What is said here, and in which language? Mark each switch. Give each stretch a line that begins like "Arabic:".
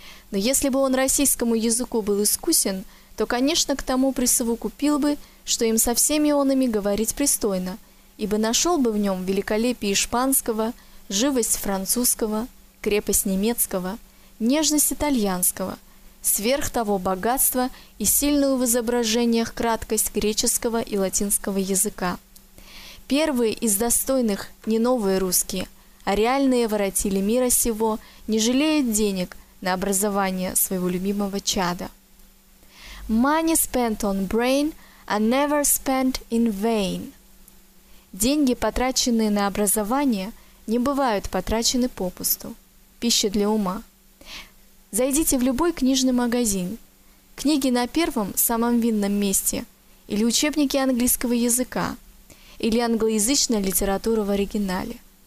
Russian: Но если бы он российскому языку был искусен, то, конечно, к тому присовокупил бы, что им со всеми онами говорить пристойно, ибо нашел бы в нем великолепие испанского, живость французского, крепость немецкого, нежность итальянского, сверх того богатство и сильную в изображениях краткость греческого и латинского языка. Первые из достойных не новые русские, а реальные воротили мира сего, не жалея денег на образование своего любимого чада.
English: Money spent on brain are never spent in vain.
Russian: Деньги, потраченные на образование, не бывают потрачены попусту. Пища для ума. Зайдите в любой книжный магазин. Книги на первом, самом видном месте, или учебники английского языка, или англоязычная литература в оригинале.